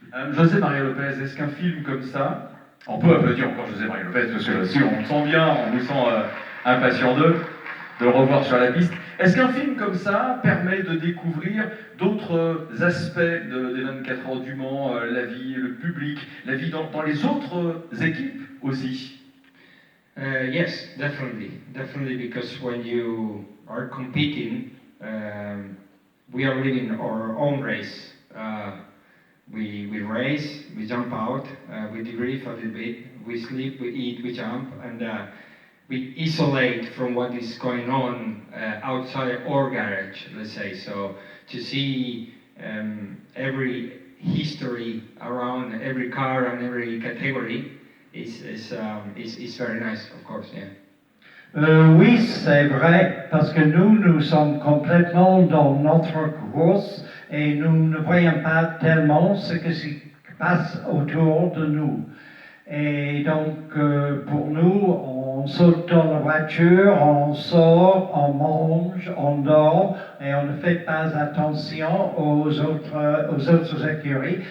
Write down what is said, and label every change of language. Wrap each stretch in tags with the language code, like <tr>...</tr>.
<fr>José Maria Lopez, est-ce qu'un film comme ça, on peut applaudir encore José Maria Lopez, parce que si on le sent bien, on nous sent impatient de le revoir sur la piste. Est-ce qu'un film comme ça permet de découvrir d'autres aspects des 24 heures du Mans, la vie, le public, la vie dans les autres équipes aussi?</fr> <en>Yes, definitely, because when you are competing, we are living our own race. We race, we jump out, we debrief a little bit, we sleep, we eat, we jump, and we isolate from what is going on outside our garage, let's say. So to see every history around every car and every category is very nice, of course, yeah.</en> <fr>Oui, c'est vrai, parce que nous sommes complètement dans notre course et nous ne voyons pas tellement ce qui se passe autour de nous. Et donc, pour nous, on saute dans la voiture, on sort, on mange, on dort, et on ne fait pas attention aux autres écuries.</fr>